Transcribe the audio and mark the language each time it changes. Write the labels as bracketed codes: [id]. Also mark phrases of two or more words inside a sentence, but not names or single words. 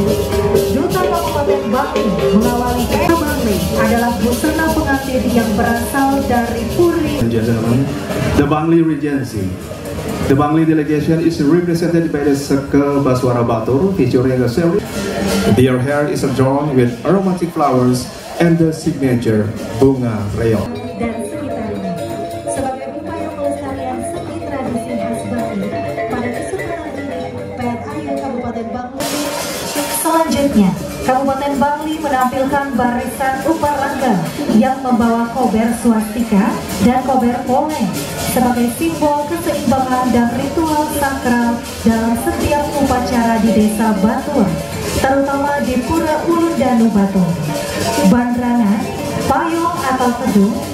[id] Duta Kabupaten Bangli mengawali kain Bangli adalah busana pengantin yang berasal dari Puri. [en] Gentlemen, the Bangli Regency. The Bangli delegation is represented by the Seke Basuara Batur, featuring a series. Their hair is adorned with aromatic flowers and the signature [id] bunga reog. Dan sekitarnya sebagai upaya pelestarian seni tradisi khas Bali pada kesempatan ini PNAU Kabupaten Bangli. Selanjutnya Kabupaten Bangli menampilkan barisan uparangga yang membawa kober swastika dan kober poleng sebagai simbol keseimbangan dan ritual sakral dalam setiap upacara di Desa Batur, terutama di Pura Ulu Danu Batur. Bandrangan, payung atau kedung,